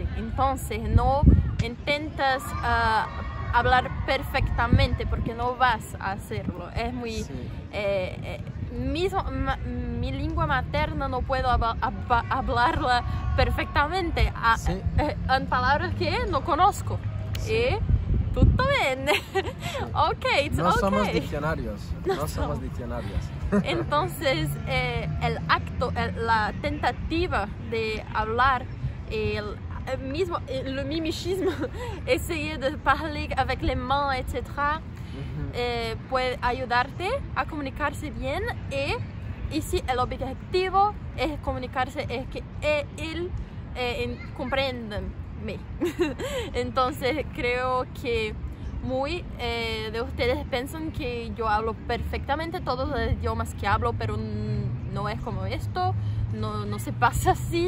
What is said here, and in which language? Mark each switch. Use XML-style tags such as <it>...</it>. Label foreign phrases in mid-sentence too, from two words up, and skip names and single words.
<es>Entonces no intentas hablar perfectamente porque no vas a hacerlo. Es muy... Sí. Mi lengua materna no puedo hablarla perfectamente Sí. en palabras que no conozco.</es> <it>Y tutto bene.</it> <en>Ok, it's</en> <es>No somos</es> <en>okay.</en> <es>diccionarios. No somos diccionarios. Entonces, el acto, la tentativa de hablar,</es> <fr>le mimichisme, essayer de parler avec les mains, etc.,</fr> <es>puede ayudarte a comunicarse bien y si el objetivo es comunicarse, es que él comprenda. Entonces creo que muy de ustedes piensan que yo hablo perfectamente todos los idiomas que hablo, pero no es como esto, no se pasa así.</es>